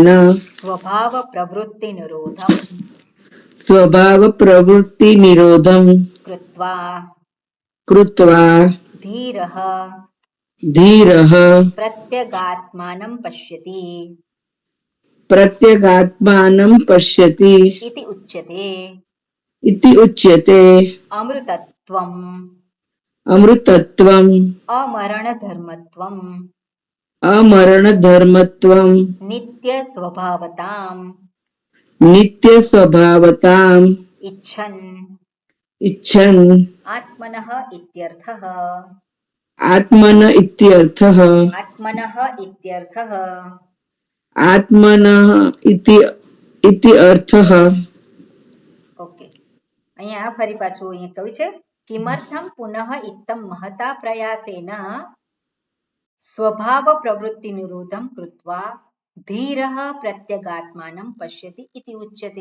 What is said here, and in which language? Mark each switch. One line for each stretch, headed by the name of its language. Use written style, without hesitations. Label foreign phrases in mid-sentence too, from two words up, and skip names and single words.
Sanskrit: સ્વભાવ પ્રવૃત્તિ નિરોધમ સ્વભાવ પ્રવૃત્તિ નિરોધમ કૃત્વા ધીરઃ પ્રત્યગાત્માनं પશ્યતિ પ્રત્યેગાત્માनं પશ્યતિ इति उच्यते अमृतत्वम् अमरणधर्मत्वम् नित्यस्वभावताम् इच्छन् आत्मनः इत्यर्थः આત્મનઃ ઇતિ અર્થઃ.
Gujarati: ઓકે, અહીંયા ફરી પાછું અહીંયા કહ્યું છે
Sanskrit: કિમર્થમ પુનઃ ઇત્તમ મહતા પ્રયાસેન સ્વભાવ પ્રવૃત્તિ નિરોધમ કૃત્વા ધીરઃ પ્રત્યગાત્માनं પશ્યતિ ઇતિ ઉચ્યતે.